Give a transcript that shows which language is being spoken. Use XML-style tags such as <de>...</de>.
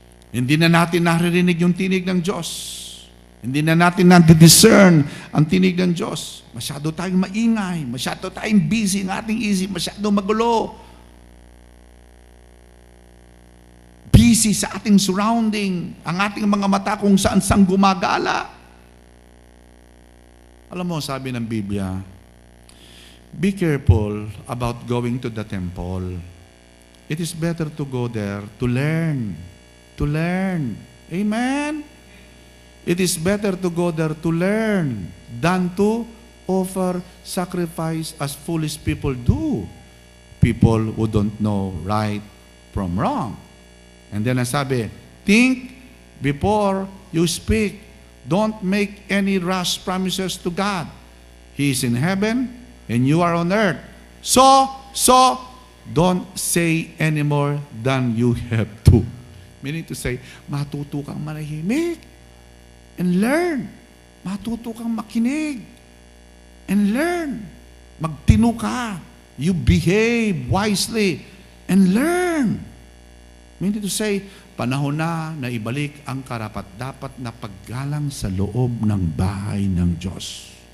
<tl>Hindi na natin naririnig yung tinig ng Diyos. Hindi na natin nadidiscern ang tinig ng Diyos. Masyado tayong maingay, masyado tayong busy ng ating isip, masyado magulo. Busy sa ating surrounding, ang ating mga mata kung saan gumagala. Alam mo, sabi ng Biblia,</tl> <en>be careful about going to the temple. It is better to go there to learn. To learn. Amen? It is better to go there to learn than to offer sacrifice as foolish people do. People who don't know right from wrong. And then sabi, think before you speak. Don't make any rash promises to God. He is in heaven and you are on earth. So, don't say any more than you have to. Meaning to say,</en> <tl>matuto kang manahimik</tl> <en>and learn.</en> <tl>Matuto kang makinig</tl> <en>and learn.</en> <tl>Magtino ka.</tl> <en>You behave wisely and learn. Meaning to say,</en> <tl>panahon na ibalik ang karapat-dapat na paggalang sa loob ng bahay ng Diyos.</tl>